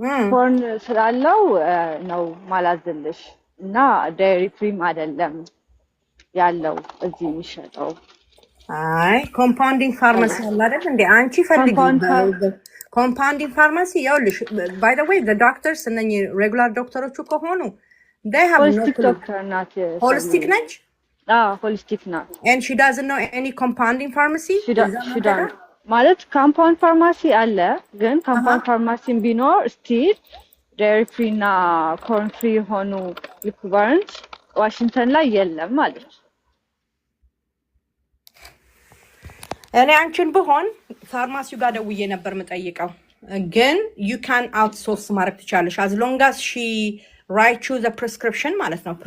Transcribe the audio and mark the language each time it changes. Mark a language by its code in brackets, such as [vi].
[am] ፖርን ስላለው ነው ማላዝልሽ እና ዳይሪ ፍሪም አይደለም ያለው እዚህ የሚሸጠው። አይ ኮምፓውንዲንግ ፋርማሲ አለ አይደል እንዴ? አንቺ ፈልጊ ኮምፓውንዲንግ ፋርማሲ። ይኸውልሽ [en] ባይ ዘ ዌይ ዘ ዶክተርስ [am] እነኚህ ሬጉላር ዶክተሮቹ ከሆኑ ዳይ ሃቭ ኖ ዶክተር ናት። ሆሊስቲክ ነች። ሆሊስቲክ ናት። [en] and she doesn't know any compounding pharmacy. she doesn't [am] ማለት ኮምፓውንድ ፋርማሲ አለ፣ ግን ኮምፓውንድ ፋርማሲን ቢኖር ስቲል ዴሪ ፍሪ እና ኮርን ፍሪ የሆኑ ሊፕሮቫራንድ ዋሽንግተን ላይ የለም ማለት። እኔ አንቺን ብሆን ፋርማሲው ጋር ደውዬ ነበር የምጠይቀው፣ ግን [en] you can outsource [am] ማድረግ ትችላለሽ [en] as long as she write you the prescription [am] ማለት ነው።